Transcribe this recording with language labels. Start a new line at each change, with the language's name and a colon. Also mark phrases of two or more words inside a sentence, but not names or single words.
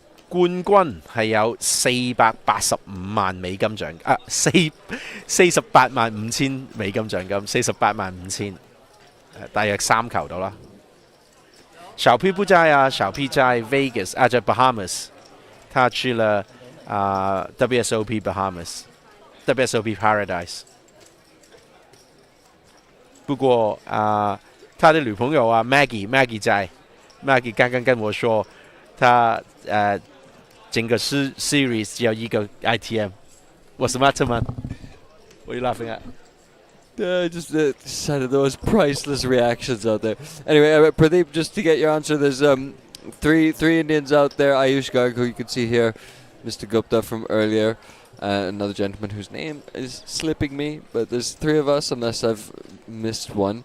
Cantonese: 冠軍係有485萬美金獎啊，485000美金獎金，485000，大約3球到啦。小 P 不在啊，小 P 在 Vegas 啊，在 Bahamas， 他去了 WSOP Bahamas，WSOP Paradise。不過他的女朋友啊 Maggie 在 ，Maggie 剛剛跟我說，他整個series 只有一個 ITM。
English: What's the matter, man? What are you laughing at? Just decided there was priceless reactions out there. Anyway, Pradeep, just to get your answer, there's three Indians out there. Ayush Garg, who you can see here, Mr. Gupta from earlier, another gentleman whose name is slipping me, but there's 3 of us, unless I've missed one.